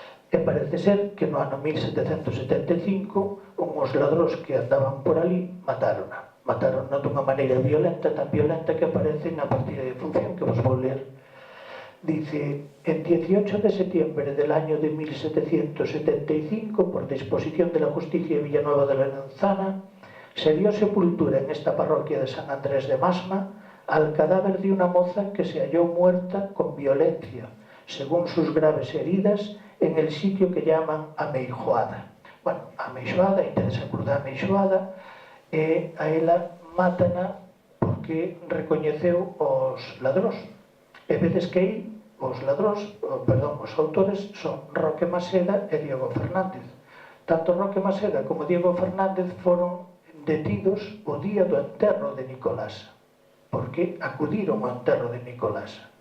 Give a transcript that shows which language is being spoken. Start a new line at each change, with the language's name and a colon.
Galician: E parece ser que no ano 1775 uns ladróns que andaban por ali matarona dunha maneira violenta, tan violenta que aparece na partida de función que vos vou ler.
Spanish: Dice: en 18 de septiembre del año de 1775, por disposición de la Justicia de Villanueva de Lorenzana, se dio sepultura en esta parroquia de San Andrés de Masma al cadáver de una moza que se halló muerta con violencia, según sus graves heridas, en el sitio que llaman Ameijoada.
Galician: Bueno, Ameijoada, interesa cruzar Ameijoada, e a ela mátana porque recoñeceu os ladróns. E vedes que aí os autores son Roque Maseda e Diego Fernández. Tanto Roque Maseda como Diego Fernández foron detidos o día do enterro de Nicolás, porque acudiron ao enterro de Nicolás.